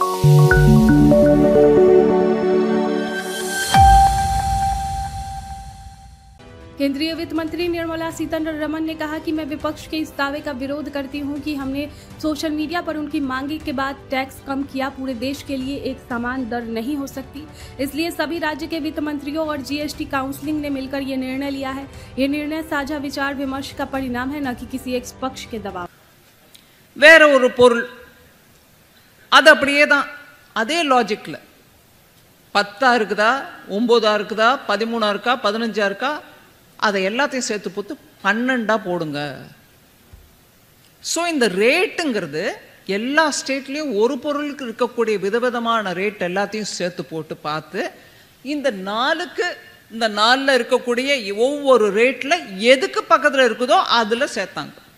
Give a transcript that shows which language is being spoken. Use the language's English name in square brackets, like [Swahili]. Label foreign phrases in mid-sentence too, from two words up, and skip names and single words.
[Hindi] केंद्रीय वित्त मंत्री निर्मला सीतारमण ने कहा कि मैं विपक्ष के इस दावे का विरोध करती हूं कि हमने [English] social media [Hindi] पर उनकी मांगे के बाद टैक्स कम किया। पूरे देश के लिए एक समान दर नहीं हो सकती, इसलिए सभी राज्य के वित्त मंत्रियों और जीएसटी काउंसिल ने मिलकर ये निर्णय लिया है। ये निर्णय साझा विचार विमर्श का परिणाम है, न कि किसी एक पक्ष के दबाव। [Tamil] வேற ஒரு பொருள் அது அப்படியே தான் அதே லாஜிக்ல 10 இருக்குதா 9 இருக்குதா 13 இருக்கா 15 இருக்கா அதை எல்லாத்தையும் சேர்த்து போட்டு 12 போடுங்க. ஸோ இந்த ரேட்டுங்கிறது எல்லா ஸ்டேட்லேயும் ஒரு பொருளுக்கு இருக்கக்கூடிய விதவிதமான ரேட் எல்லாத்தையும் சேர்த்து போட்டு பார்த்து இந்த 4ல் இருக்கக்கூடிய ஒவ்வொரு ரேட்டில் எதுக்கு பக்கத்தில் இருக்குதோ அதில் சேர்த்தாங்க.